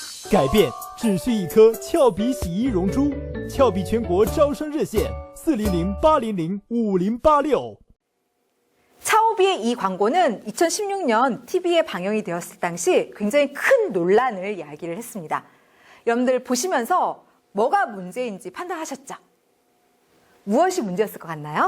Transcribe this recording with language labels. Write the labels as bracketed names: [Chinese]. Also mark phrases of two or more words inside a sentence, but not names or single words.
[Chinese] 改变只需一颗俏皮洗衣溶珠。俏皮全国招生热线400-800-5086。 [Korean] 차오비의 이 광고는 2016년 TV에 방영이 되었을 당시 굉장히 큰 논란을 이야기를 했습니다. 여러분들 보시면서 뭐가 문제인지 판단하셨죠? 무엇이 문제였을 것 같나요?